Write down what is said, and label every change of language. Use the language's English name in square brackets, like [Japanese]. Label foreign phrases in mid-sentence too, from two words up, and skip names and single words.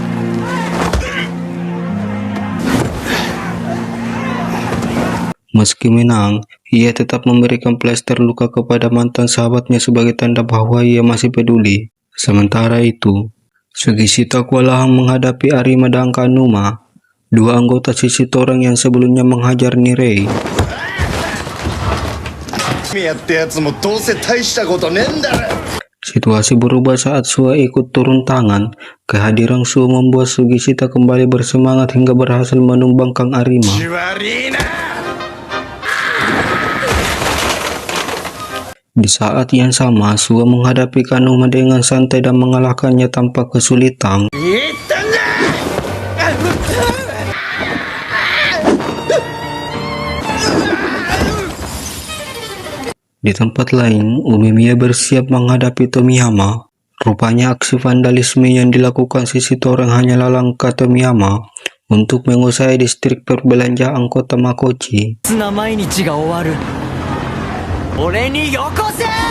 [Indonesian] Meski menang, ia tetap memberikan plester luka kepada mantan sahabatnya sebagai tanda bahwa ia masih peduli. Sementara itu, Sugishita kewalahan menghadapi Arima dan Kanuma, dua anggota sisi Toren yang sebelumnya menghajar Nirei. [Japanese] やってやつもどうせ大したことねえんだろ [Indonesian] Situasi berubah saat Suo ikut turun tangan. Kehadiran Suo membuat Sugishita kembali bersemangat hingga berhasil menumbangkan Arima. [Japanese] 悪いな [Indonesian] Di saat yang sama, Suo menghadapi Kanuma dengan santai dan mengalahkannya tanpa kesulitan. [Japanese] 言ったんだ [Indonesian] Di tempat lain, Umemiya bersiap menghadapi Tomiyama. Rupanya aksi vandalisme yang dilakukan sisi Toren hanyalah langkah Tomiyama untuk menguasai distrik perbelanjaan kota Makochi. [Japanese] な毎日が終わる俺によこせ